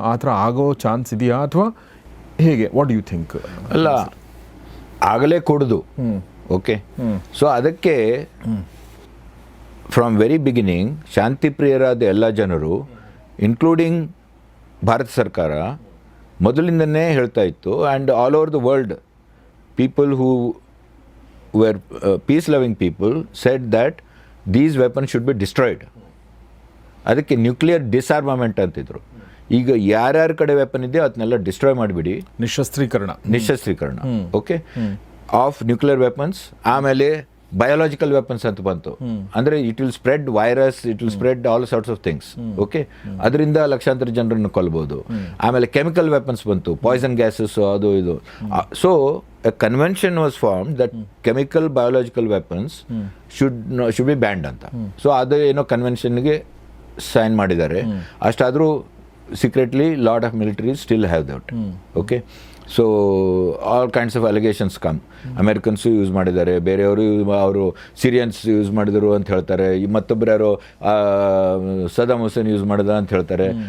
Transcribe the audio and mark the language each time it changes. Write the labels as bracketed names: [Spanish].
[Kannada] ಆ ಥರ ಆಗೋ ಚಾನ್ಸ್ ಇದೆಯಾ ಅಥವಾ ಹೇಗೆ? [English] What you think? [Kannada] ಅಲ್ಲ, ಆಗಲೇ ಕೊಡೋದು. ಓಕೆ. ಸೊ ಅದಕ್ಕೆ [English] from very beginning [Kannada] ಶಾಂತಿ ಪ್ರಿಯರಾದ ಎಲ್ಲ ಜನರು, ಇನ್ಕ್ಲೂಡಿಂಗ್ ಭಾರತ ಸರ್ಕಾರ, ಮೊದಲಿಂದನೇ ಹೇಳ್ತಾ ಇತ್ತು. [English] And all over the world people who were peace-loving people said that these weapons should be destroyed. [Kannada] ಅದಕ್ಕೆ ನ್ಯೂಕ್ಲಿಯರ್ ಡಿಸ್ಆರ್ಮಮೆಂಟ್ ಅಂತಿದ್ರು. ಈಗ ಯಾರ್ಯಾರ ಕಡೆ ವೆಪನ್ ಇದೆ ಅದನ್ನೆಲ್ಲ ಡಿಸ್ಟ್ರಾಯ್ ಮಾಡಿಬಿಡಿ, ನಿಶಸ್ತ್ರೀಕರಣ ಓಕೆ [English] Of nuclear weapons. [Kannada] ಆಮೇಲೆ ಬಯೋಲಾಜಿಕಲ್ ವೆಪನ್ಸ್ ಅಂತ ಬಂತು. ಅಂದರೆ [English] It will spread virus, it will spread all sorts of things. [Kannada] Okay, ಅದರಿಂದ ಲಕ್ಷಾಂತರ ಜನರನ್ನು ಕೊಲ್ಬೋದು. ಆಮೇಲೆ ಕೆಮಿಕಲ್ ವೆಪನ್ಸ್ ಬಂತು, ಪಾಯ್ಸನ್ ಗ್ಯಾಸಸ್, ಅದು ಇದು. [English] So a convention was formed that chemical biological weapons should be banned ಅಂತ. [Kannada] ಸೊ ಅದು ಏನೋ ಕನ್ವೆನ್ಷನ್ಗೆ ಸೈನ್ ಮಾಡಿದ್ದಾರೆ. ಅಷ್ಟಾದರೂ [English] Secretly lot of militaries still have that. Okay. So all kinds of allegations come. [Kannada] Americans use ಮಾಡಿದ್ದಾರೆ, ಬೇರೆಯವರು ಅವರು ಸಿರಿಯನ್ಸ್ use ಮಾಡಿದರು ಅಂತ ಹೇಳ್ತಾರೆ, ಮತ್ತೊಬ್ಬರು ಯಾರೋ ಸದಾಮ್ ಹುಸೇನ್ ಯೂಸ್ ಮಾಡಿದ ಅಂತ ಹೇಳ್ತಾರೆ.